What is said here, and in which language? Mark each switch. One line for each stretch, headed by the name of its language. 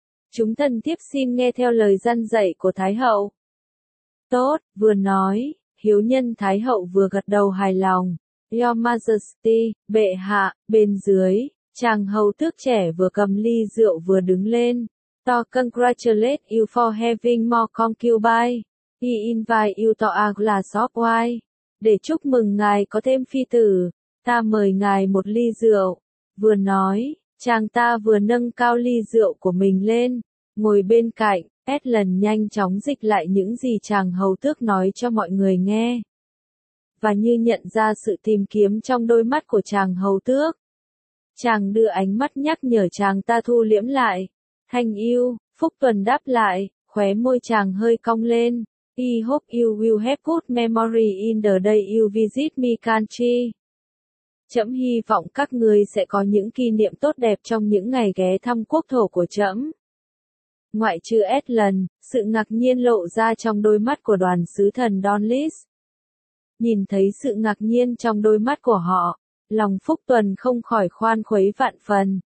Vietnamese: Chúng thần thiếp xin nghe theo lời răn dạy của Thái hậu. Tốt, vừa nói, hiếu nhân Thái hậu vừa gật đầu hài lòng.
English: Your Majesty,
Vietnamese: bệ hạ, bên dưới, chàng hầu tước trẻ vừa cầm ly rượu vừa đứng lên.
English: To congratulate you for having more concubines. He invite you to a glass of wine.
Vietnamese: Để chúc mừng ngài có thêm phi tử, ta mời ngài một ly rượu. Vừa nói, chàng ta vừa nâng cao ly rượu của mình lên, ngồi bên cạnh, Edlin nhanh chóng dịch lại những gì chàng hầu tước nói cho mọi người nghe. Và như nhận ra sự tìm kiếm trong đôi mắt của chàng hầu tước. Chàng đưa ánh mắt nhắc nhở chàng ta thu liễm lại. Thành yêu, Phúc Tuần đáp lại, khóe môi chàng hơi cong lên.
English: I hope you will have good memory in the day you visit me country.
Vietnamese: Trẫm hy vọng các người sẽ có những kỷ niệm tốt đẹp trong những ngày ghé thăm quốc thổ của trẫm. Ngoại trừ Edlin, sự ngạc nhiên lộ ra trong đôi mắt của đoàn sứ thần Donlis. Nhìn thấy sự ngạc nhiên trong đôi mắt của họ, lòng Phúc Tuần không khỏi khoan khuấy vạn phần.